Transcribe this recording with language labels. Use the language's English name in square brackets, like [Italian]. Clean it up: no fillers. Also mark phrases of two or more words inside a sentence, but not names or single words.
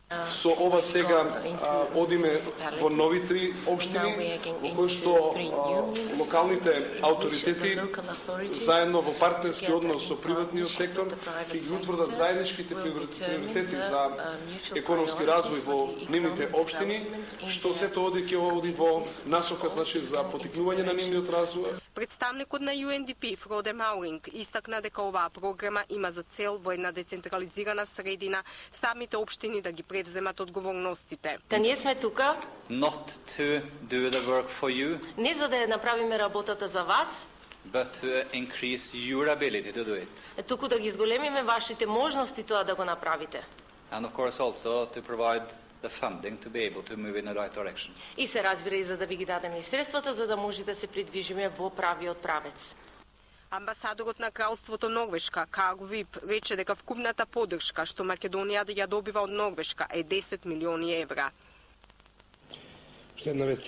[Macedonian] Со ова сега одиме во нови 3 општини, во кои што локалните ауторитети заедно во партнерски однос со приватниот сектор ќе ги утврдат заедничките приоритети за економски развој во нивните општини, што сето ќе оди во насока значи за поттикнување на нивниот развој. Представникот на UNDP Фроде Мауринг истакна дека оваа програма има за цел во една децентрализирана средина самите општини да ги превземат одговорностите. Ние сме тука [English] not to do the work for you, [Macedonian] не за да направиме работата за вас, [English] but to increase your ability to do it. [Macedonian] Туку да ги зголемиме вашите можности тоа да го направите. [English] And of course also to provide the funding to be able to move in the right direction. [Macedonian] И се разбира и за да ви ги дадеме и средствата за да може да се придвижиме во правиот правец. Амбасадорот на Кралството Норвешка, Карл Вип, рече дека вкупната поддршка што Македонија ја добива од Норвешка е €10 милиони. Уште една вест.